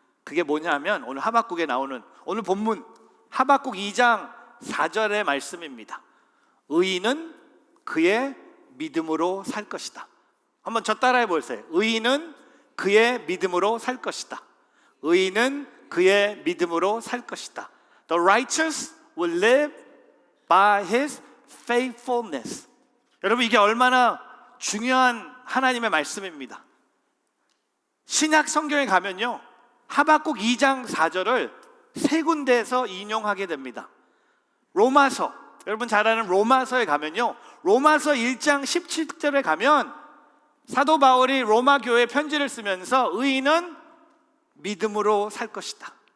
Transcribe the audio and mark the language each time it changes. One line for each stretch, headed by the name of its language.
Korean: 그게 뭐냐면 오늘 하박국에 나오는 오늘 본문 하박국 2장 4절의 말씀입니다. 의인은 그의 믿음으로 살 것이다. 한번 저 따라해 보세요. 의인은 그의 믿음으로 살 것이다. 의인은 그의 믿음으로 살 것이다.
English: The righteous will live by his faithfulness.
Korean: 여러분, 이게 얼마나 중요한 하나님의 말씀입니다. 신약 성경에 가면요, 하박국 2장 4절을 세 군데에서 인용하게 됩니다. 로마서, 여러분 잘 아는 로마서에 가면요, 로마서 1장 17절에 가면 사도 바울이 로마 교회에 편지를 쓰면서 의인은 믿음으로 살 것이다.